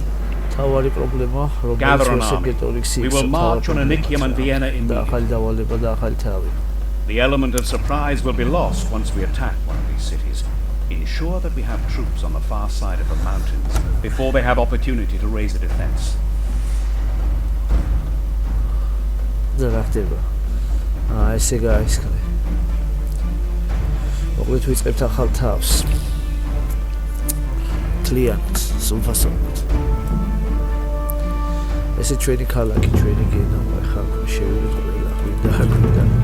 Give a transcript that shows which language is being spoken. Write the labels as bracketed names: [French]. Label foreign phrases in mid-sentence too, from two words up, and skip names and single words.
[English] Gather an army. We will march on Anicium and Vienna immediately. The element of surprise will be lost once we attack one of these cities. Ensure that we have troops on the far side of the mountains before they have opportunity to raise a defense. [Georgian] რა ხდება? ესე გაისკრე. მოკლედ ვიწყებთ ახალ თავს. თლიანად, სულფასოვნად. ესე ჩვენი ქალაქი, ჩვენი გენოვა, ხა შევიდეთ ყველა, გვინდა.